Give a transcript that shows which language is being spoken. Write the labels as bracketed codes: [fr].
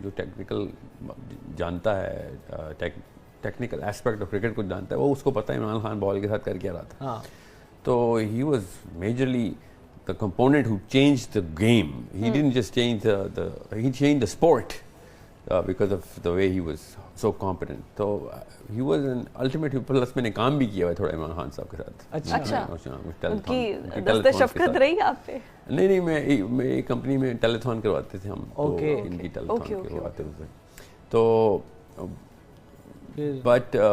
[ur] جو ٹیکنیکل جانتا ہے، ٹیکنیکل ایسپیکٹ آف کرکٹ کو جانتا ہے، وہ اس کو پتہ ہے عمران خان بال کے ساتھ کر کیا رہا تھا. [en] تو he was majorly the component who changed the game. He didn't just change he changed the sport because of the way he was so competent. So he was an ultimate. [ur] Plus میں نے کام بھی کیا ہے تھوڑا عمران خان صاحب کے ساتھ. اچھا، ان کی دست شفقت رہی آپ پہ؟ نہیں، میں ایک کمپنی میں ٹیلیتھون کرواتے تھے ہم، تو ان کی ٹیلیتھون کرواتے تھے. تو بٹ